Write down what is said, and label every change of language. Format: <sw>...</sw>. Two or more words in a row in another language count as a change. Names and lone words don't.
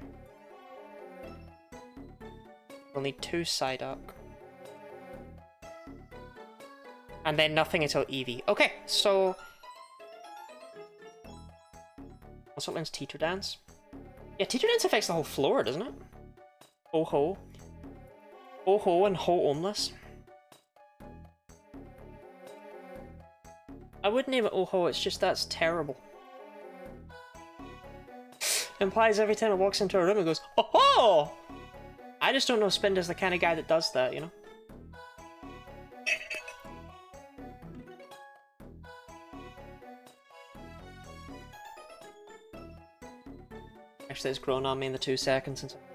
<en>We'll need 2 Psyduck. And then nothing until Eevee. Okay, so... Also learns Teeter Dance. Yeah, Teeter Dance affects the whole floor, doesn't it? Ho-Ho. Ho-Ho and Ho-Onless. I would name it Oh-Ho, it's just that's terrible. Implies every time it walks into a room it goes, Oh-Ho! I just don't know if Spinda's the kind of guy that does that, you know? Actually, it's grown on me in the 2 seconds since.</en>